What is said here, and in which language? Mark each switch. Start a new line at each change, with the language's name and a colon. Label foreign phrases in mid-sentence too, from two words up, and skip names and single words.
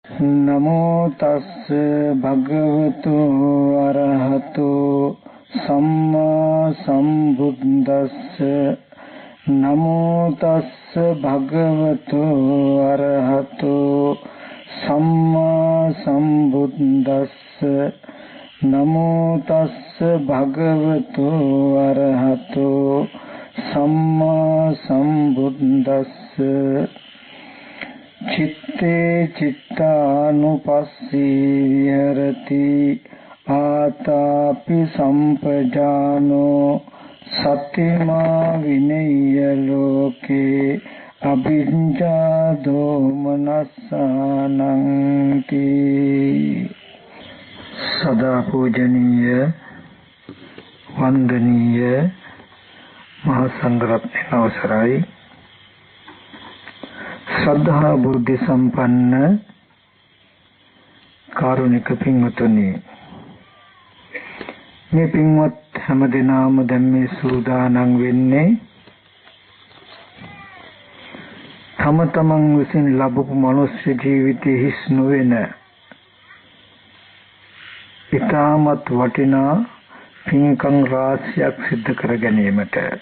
Pali: नमो तस् भगवतो अरहतो सम्मा सम्बुद्दस्स नमो तस् भगवतो अरहतो सम्मा सम्बुद्दस्स नमो तस् भगवतो अरहतो सम्मा सम्बुद्दस्स चित्ते चित्तानुपस्सी विहरति आतापि संपजानो सतिमा विनय्य लोके अभिज्ञा दोमनस्सानंति।
Sinhala: සදා පූජනීය වන්දනීය මහාසංඝරත්න අවසරයි ශ්‍රද්ධා බුද්ධි සම්පන්න කාරුණික පින්වතුනි, මේ පින්වත් හැමදෙනාම දැන් මේ සූදානම් වෙන්නේ තම තමන් විසින් ලැබපු මනුෂ්‍ය ජීවිතයේ හිස් නොවන ඊටමත් වටිනා පින්කම් රාශියක් සිද්ධ කර ගැනීමට.